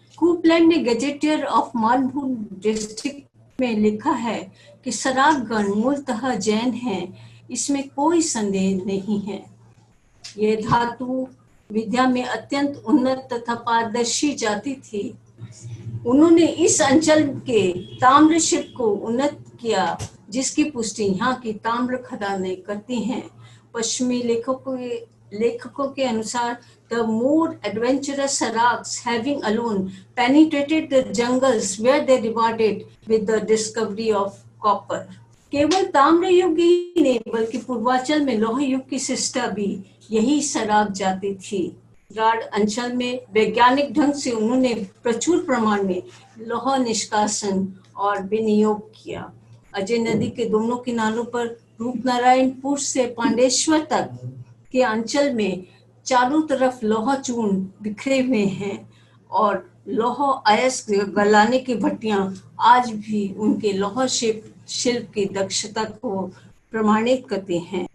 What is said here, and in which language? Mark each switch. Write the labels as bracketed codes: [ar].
[hi] कूपलैंड ने gazetteer of मालभूम district में लिखा है कि सराकगण मूलतः जैन हैं, इसमें कोई संदेह नहीं है। ये धातु विद्या में अत्यंत उन्नत तथा पारदर्शी जाति थी। उन्होंने इस अंचल के ताम्र शिल्प को उन्नत किया, जिसकी पुष्टि यहाँ की ताम्र खदानें करती हैं। पश्चिमी लेखकों के अनुसार [en] the more adventurous Saraks having alone penetrated the jungles where they rewarded with the discovery of copper. [hi] केवल ताम्र युग ही नहीं बल्कि पूर्वांचल में लौह युग की शिष्टा भी यही सराक जाति थी। राड अंचल में वैज्ञानिक ढंग से उन्होंने प्रचुर प्रमाण में लौह निष्कासन और विनियोग किया। अजय नदी के दोनों किनारों पर रूपनारायणपुर से पांडेश्वर तक के अंचल में चारों तरफ लौह चूर्ण बिखरे हुए हैं और लौह अयस्क गलाने की भट्टियां आज भी उनके लौह शिल्प की दक्षता को प्रमाणित करते हैं।